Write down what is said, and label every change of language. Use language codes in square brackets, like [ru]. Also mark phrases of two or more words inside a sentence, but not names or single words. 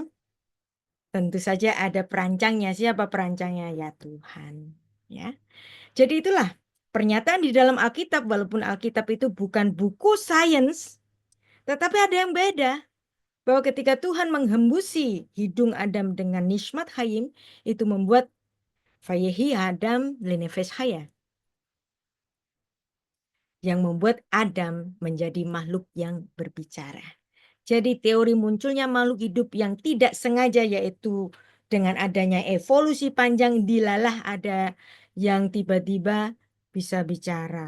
[id] Tentu saja ada perancangnya. Siapa perancangnya? Ya Tuhan. Ya. Jadi itulah pernyataan di dalam Alkitab, walaupun Alkitab itu bukan buku sains, tetapi ada yang beda. Bahwa ketika Tuhan menghembusi hidung Adam dengan [he] נשמת חיים, [id] itu membuat [he] ויהי אדם לנפש חיה, [id] yang membuat Adam menjadi makhluk yang berbicara. Jadi teori munculnya makhluk hidup yang tidak sengaja, yaitu dengan adanya evolusi panjang dilalah ada yang tiba-tiba bisa bicara.